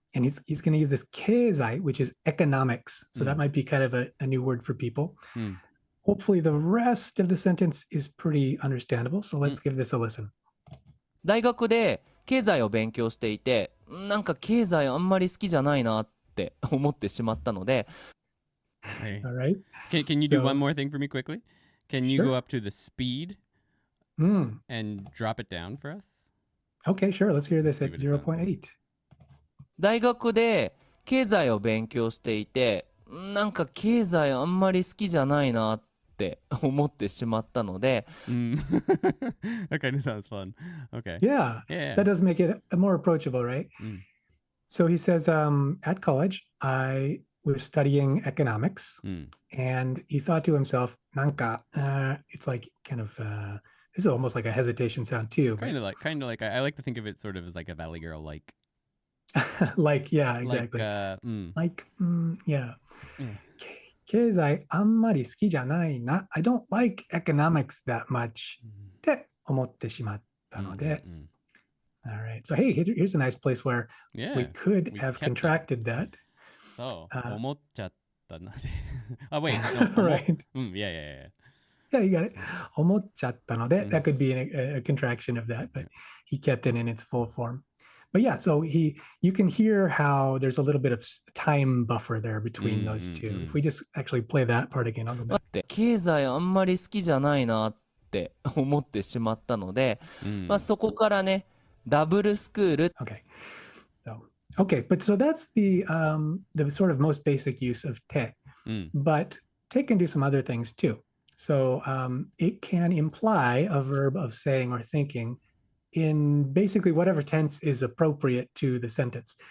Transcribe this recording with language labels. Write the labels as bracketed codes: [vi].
[en] And he's going to use this keizai, which is economics. So that might be kind of a new word for people. Hopefully the rest of the sentence is pretty understandable. So let's give this a listen. [ja] 大学で経済を勉強していて、なんか経済あんまり好きじゃないなって思ってしまったので。 [en] Hey. All right. Can you do one more thing for me quickly? Can you go up to the speed and drop it down for us? Okay, sure. Let's hear this at 0.8. [ja] 大学で経済を勉強していて、なんか経済あんまり好きじゃないなって思ってしまったので。 [en] That kind of sounds fun. Okay. Yeah. That does make it more approachable, right? So he says, at college, I was studying economics, and he thought to himself, nanka, it's like kind of, this is almost like a hesitation sound too. Kind of like, I like to think of it sort of as like a Valley Girl, like. Like, yeah, exactly. Yeah. [ja] 経済あんまり好きじゃないな. [en] I don't like economics that much. [ja] って思ってしまったので. [en] All right. So, hey, here's a nice place where we could have contracted that. [ja] So, 思っちゃったので. [en] Oh, wait. No, right. Yeah. Yeah, you got it. [ja] 思っちゃったので. [en] That could be a contraction of that, but he kept it in its full form. But yeah, so you can hear how there's a little bit of time buffer there between those two. If we just actually play that part again, I'll go back. [ja] 待って、経済あんまり好きじゃないなって思ってしまったので、まあそこからね、ダブルスクール。 [en] Okay. But so that's the sort of most basic use of te. But te can do some other things too. So it can imply a verb of saying or thinking in basically whatever tense is appropriate to the sentence.